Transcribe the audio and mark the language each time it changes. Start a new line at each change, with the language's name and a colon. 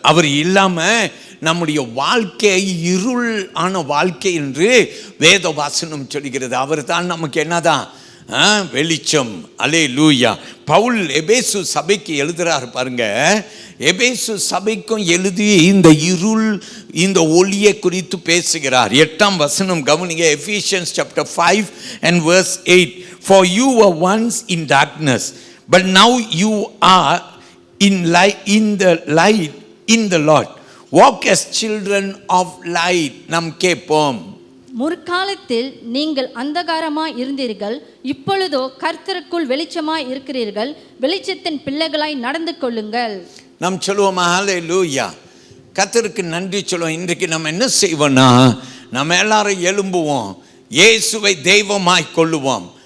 Tamil: அவர் இல்லாம நம்முடைய வாழ்க்கை இருள் ஆன வாழ்க்கை என்று வேத வாசனம் சொல்கிறது. அவர் தான் நமக்கு என்னதான் வெளிச்சம். அல்லேலூயா. பவுல் எபேசு சபைக்கு எழுதுறார் பாருங்க. எபேசு சபைக்கும் எழுதி இந்த இருள் இந்த ஒளியை குறித்து பேசுகிறார். 8ஆம் வசனம் கவனிங்க.
English: Ephesians chapter 5 and verse 8. For you were once in darkness, but now you are in the light in the Lord. Walk as children of light.
Tamil: நாம் கேட்போம். முற்காலத்தில் நீங்கள் அந்தகாரமாய் இருந்தீர்கள், இப்பொழுதோ கர்த்தருக்குள் வெளிச்சமாய் இருக்கிறீர்கள். வெளிச்சத்தின் பிள்ளைகளாய் நடந்து கொள்ளுங்கள். நாம் சொல்லுவோம் ஹalleluya. கர்த்தருக்கு நன்றி சொல்லுவோம். இன்றைக்கு நம்ம என்ன செய்வோம்னா, நம்ம எல்லாரும் எழும்புவோம், இயேசுவை தெய்வமாய் கொள்ளுவோம்.